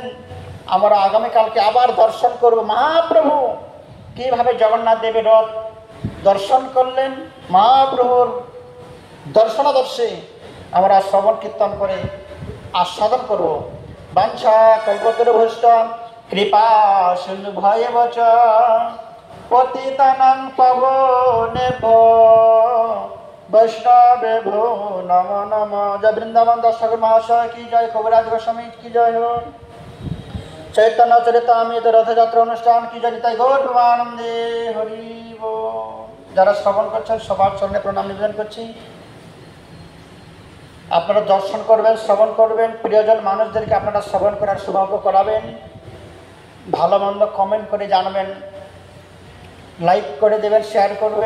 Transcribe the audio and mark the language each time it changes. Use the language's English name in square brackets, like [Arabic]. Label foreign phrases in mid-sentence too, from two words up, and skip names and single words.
[Bangla] আমরা আগামীকালকে আবার দর্শন করব মহাপ্রভু কিভাবে জগন্নাথ দেবের রথ দর্শন করলেন। মহাপ্রভুর দর্শনাদর্শে আমরা শ্রবণ কীর্তন করে আস্বাদন করব। [Sanskrit] বাঞ্ছা কল্পতরুভ্যশ্চ কৃপা সিন্ধু ভয়ে বচ পতিতানাং পাবনেভ্যো বৈষ্ণবেভ্যো নমো নমো। [Bangla] জয় বৃন্দাবন দাস ঠাকুর মহাশয় কি জয়, কবিরাজ গোস্বামী কি জয় हो। চৈতন্য চরিতামৃত রথযাত্রা অনুষ্ঠান কি জয়, তাই গৌর প্রেমানন্দে হরি বল। যারা শ্রবণ করছেন সবার চরণে প্রণাম নিবেদন করছি। আপনারা দর্শন করবেন, শ্রবণ করবেন, প্রিয়জন মানুষদেরকে আপনারা শ্রবণ করার সৌভাগ্য করাবেন, ভালো মন্দ কমেন্ট করে জানাবেন, লাইক করে দেবেন, শেয়ার করবেন।